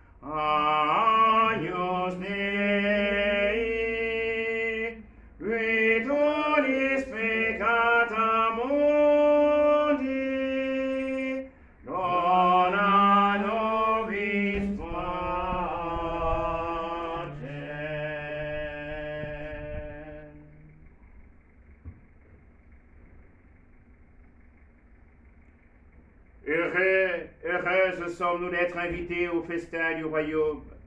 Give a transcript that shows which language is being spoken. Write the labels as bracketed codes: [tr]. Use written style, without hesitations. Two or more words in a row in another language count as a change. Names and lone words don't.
[la] Agnus Dei, qui tollis peccata mundi, dona nobis [fr] Heureuses sommes-nous d'être invités au festin du royaume.